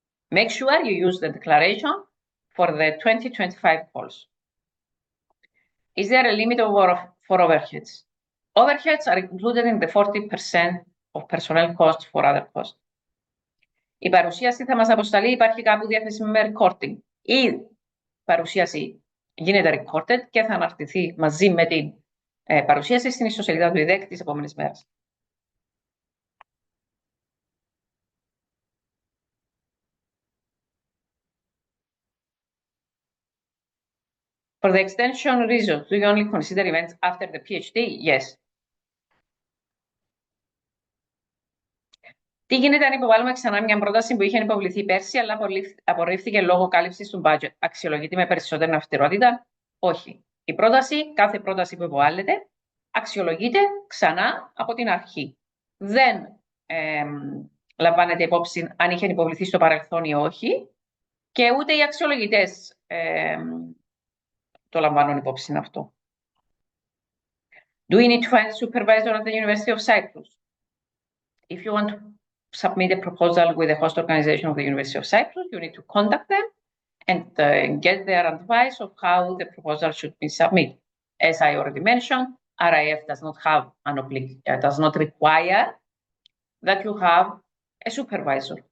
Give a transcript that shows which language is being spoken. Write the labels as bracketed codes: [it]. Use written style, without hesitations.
[en] Make sure you use the declaration for the 2025 calls. Is there a limit for overheads? Overheads are included in the 40% of personnel costs for other costs. [el] Η παρουσίαση θα μας αποσταλεί, υπάρχει κάπου διαθέσιμη με recording. Η παρουσίαση γίνεται recorded και θα αναρτηθεί μαζί με την παρουσίαση στην ιστοσελίδα του ΙΔΕΚ τις επόμενες μέρες. [en] For the extension reasons, do you only consider events after the PhD? Yes. [el] Τι γίνεται αν υποβάλουμε ξανά μια πρόταση που είχε υποβληθεί πέρσι, αλλά απορρίφθηκε λόγω κάλυψης του budget? Αξιολογείται με περισσότερη αυστηρότητα? Όχι. Η πρόταση, κάθε πρόταση που υποβάλλεται, αξιολογείται ξανά από την αρχή. Δεν λαμβάνεται υπόψη αν είχε υποβληθεί στο παρελθόν ή όχι, και ούτε οι αξιολογητές το λαμβάνουν υπόψη αυτό. [en] Do we need to find a supervisor at the University of Cyprus? If you want to submit a proposal with the host organization of the University of Cyprus, you need to contact them and get their advice of how the proposal should be submitted. As I already mentioned, RIF does not have does not require that you have a supervisor.